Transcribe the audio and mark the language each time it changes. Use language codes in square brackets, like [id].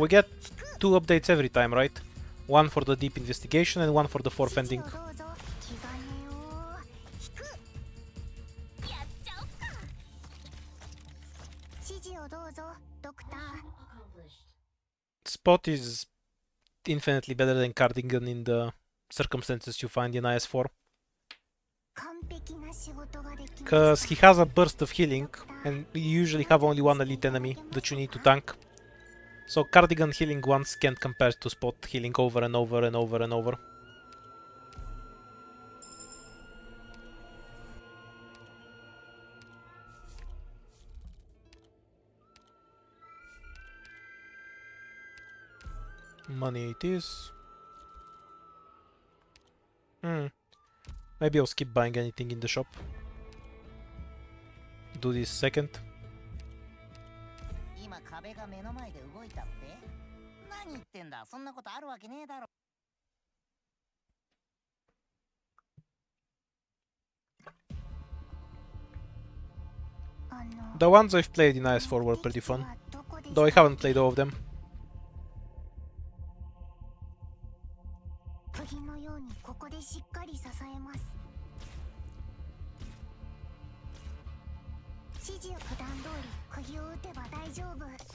[en] We get 2 updates every time, right? One for the deep investigation and one for the fourth ending. [ja] 指示をどうぞ気兼ねを引く。やっちゃおっか指示をどうぞドクター。 [en] Spot is infinitely better than Cardigan in the circumstances you find in IS4. [ja] 完璧な仕事ができました。 [en] Because he has a burst of healing, and you usually have only one elite enemy that you need to tank. So Cardigan healing once can't compare to Spot healing over and over and over and over. Money it is. Maybe I'll skip buying anything in the shop. Do this second. [ja] 今壁が目の前で動いたって？何言ってんだ、そんなことあるわけねえだろ。 [en] The ones I've played in IS4 were pretty fun, though I haven't played all of them. [ja] 釘のようにここでしっかり支えます。指示を普段通り釘を打てば大丈夫。